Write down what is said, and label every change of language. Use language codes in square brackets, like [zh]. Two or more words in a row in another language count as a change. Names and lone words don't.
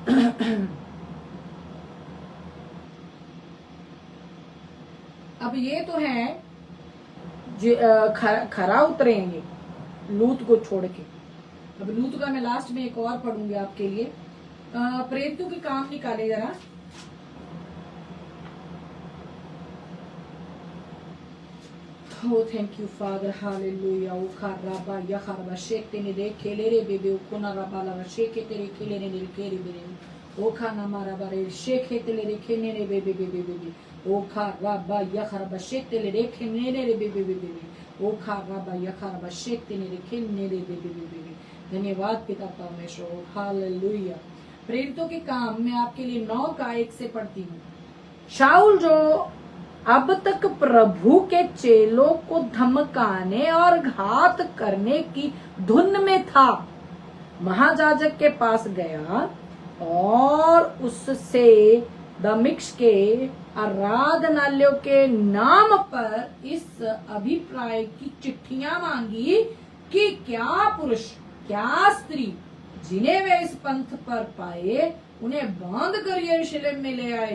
[hi] अब ये तो है खरा उतरेंगे लूत को छोड़ के। अब लूत का मैं लास्ट में एक और पढ़ूंगी आपके लिए। प्रेरितों के काम निकाले जरा। [en] Oh, thank you, Father. Hallelujah. O karaba ya karaba shekte ne de kelere bebe o kona rabala ra shekete re kelere ne kere bebe. O kana maraba re shekete le kene ne bebe bebe bebe. O karaba ya karaba shekte le kene ne bebe bebe. O karaba ya karaba shekte ne kene ne bebe bebe. [hi] धन्यवाद पिता परमेश्वर। हालेलुया। प्रेरितों के काम मैं आपके लिए 9 का 1 से पढ़ती हूँ। शाऊल जो अब तक प्रभु के चेलों को धमकाने और घात करने की धुन में था, महायाजक के पास गया और उससे दमिश्क के आराधनालयों के नाम पर इस अभिप्राय की चिट्ठियां मांगी कि क्या पुरुष क्या स्त्री जिन्हें वे इस पंथ पर पाए उन्हें बांध कर यरूशलेम में ले आए।